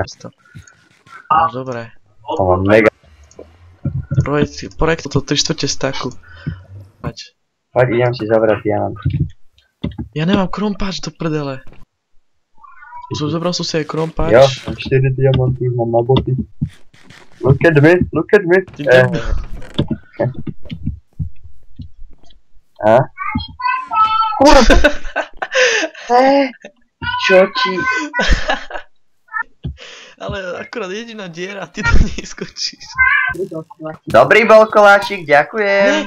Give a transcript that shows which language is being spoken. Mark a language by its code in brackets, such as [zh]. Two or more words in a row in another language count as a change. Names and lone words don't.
[sk] No dobre. To mám mega. Projekt toto 3/4 staku. Poď idem si zabrať diamant. Ja nemám krompáč do prdele. Zobral som si aj krompáč. Jo, mám 4 diamanty, mám na boty. [en] Look at me. [sk] A? Kurva! Čo ti? Ale akurát jediná diera, ty to neskočíš. Dobrý bol koláčik, ďakujem.